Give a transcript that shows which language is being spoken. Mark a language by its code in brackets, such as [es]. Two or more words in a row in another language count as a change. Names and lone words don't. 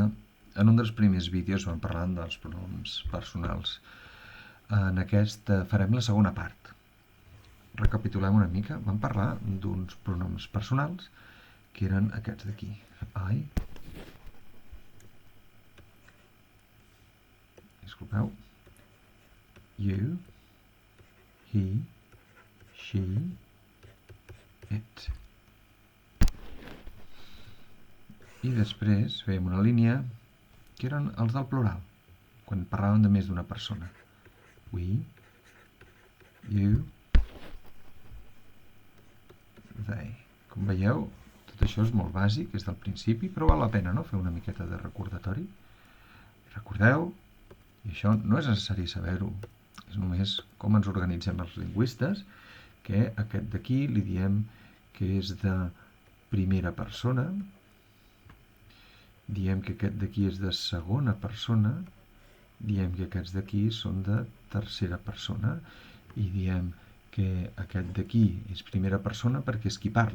[ca] En un dels primers vídeos vam parlar dels pronoms personals. En aquest farem la segona part. Recapitulem una mica. Vam parlar d'uns pronoms personals que eren aquests d'aquí. I, disculpeu, [en] you, he, she, it. [ca] I després fèiem una línia que eren els del plural, quan parlàvem de més d'una persona. [en] We, you, they. [ca] Com veieu, tot això és molt bàsic, és del principi, però val la pena, no?, fer una miqueta de recordatori. Recordeu, i això no és necessari saber-ho, és només com ens organitzem els lingüistes, que aquest d'aquí li diem que és de primera persona, diem que aquest d'aquí és de segona persona, diem que aquests d'aquí són de tercera persona i diem que aquest d'aquí és primera persona perquè és qui parla.